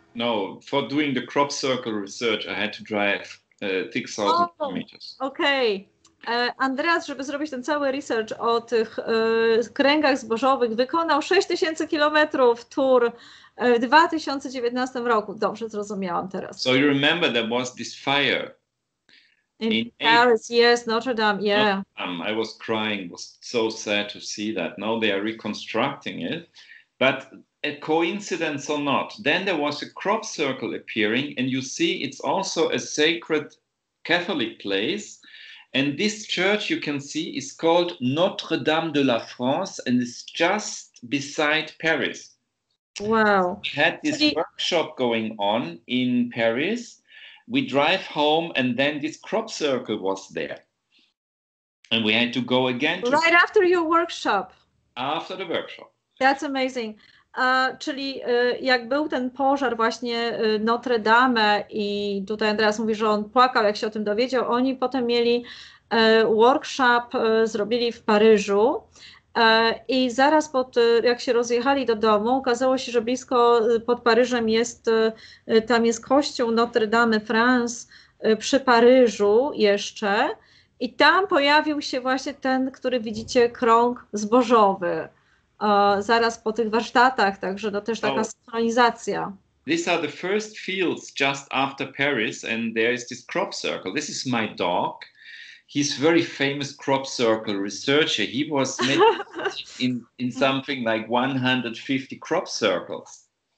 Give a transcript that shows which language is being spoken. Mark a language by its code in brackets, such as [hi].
[en] No, for doing the crop circle research, I had to drive 6,000 kilometers. Okay. [pl] Andreas, żeby zrobić ten cały research o tych kręgach zbożowych, wykonał 6,000 kilometrów tour w 2019 roku. Dobrze zrozumiałam teraz. [en] So you remember there was this fire in Paris, yes, Notre Dame, yeah. I was crying, was so sad to see that. Now they are reconstructing it, but a coincidence or not, then there was a crop circle appearing, and you see it's also a sacred Catholic place. And this church you can see is called Notre Dame de la France, and it's just beside Paris. Wow. We had this workshop going on in Paris. We drive home, and then this crop circle was there. And we had to go again. Right after your workshop. After the workshop. That's amazing. [pl] Czyli jak był ten pożar właśnie Notre Dame i tutaj Andreas mówi, że on płakał, jak się o tym dowiedział, oni potem mieli workshop, zrobili w Paryżu i zaraz jak się rozjechali do domu, okazało się, że blisko pod Paryżem tam jest kościół Notre Dame France przy Paryżu jeszcze i tam pojawił się właśnie ten, który widzicie, krąg zbożowy. Zaraz po tych warsztatach, także to też taka synchronizacja. [en] These are the first fields just after Paris, and there is this crop circle. This is my dog. He's very famous crop circle researcher. He was in something like 150 crop circles.